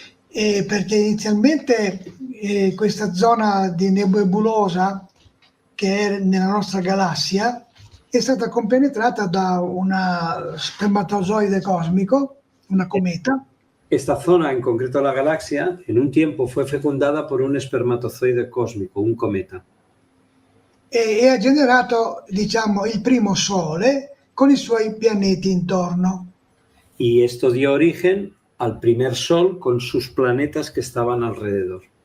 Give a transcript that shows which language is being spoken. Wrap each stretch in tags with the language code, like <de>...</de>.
<it>Perché inizialmente questa zona di nebulosa che è nella nostra galassia è stata compenetrata da una spermatozoide cosmico, una cometa.</it> <es>Esta zona, en concreto la galaxia, en un tiempo fue fecundada por un espermatozoide cósmico, un cometa.</es> <it>E ha generato, diciamo, il primo Sole con i suoi pianeti intorno.</it> <es>Y esto dio origen al primer Sol con sus planetas que estaban alrededor.</es>